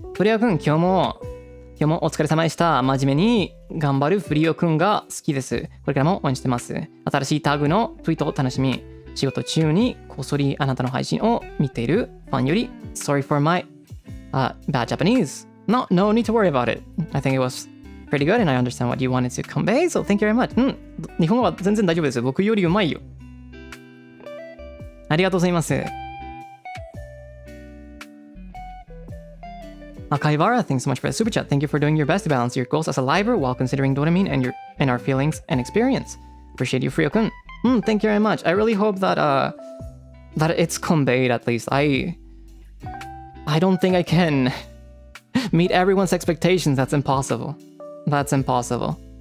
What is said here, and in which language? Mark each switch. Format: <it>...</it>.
<ja>フリオくん、今日もお疲れ様でした。真面目に頑張るフリオくんが好きです。これからも応援してます。新しいタグのツイートを楽しみ。仕事中にこっそりあなたの配信を見ているファンより</ja> <en>Sorry for my bad Japanese. No need to worry about it. I think it was pretty good and I understand what you wanted to convey. So thank you very much.</en> <ja>日本語は全然大丈夫です。僕よりうまいよ。ありがとうございます。</ja> <en>Kaivara, thanks so much for the super chat. Thank you for doing your best to balance your goals as a liver while considering doraemon and our feelings and experience. Appreciate you, Frio-kun. Thank you very much. I really hope that that it's conveyed at least. I don't think I can meet everyone's expectations. That's impossible. That's impossible.</en>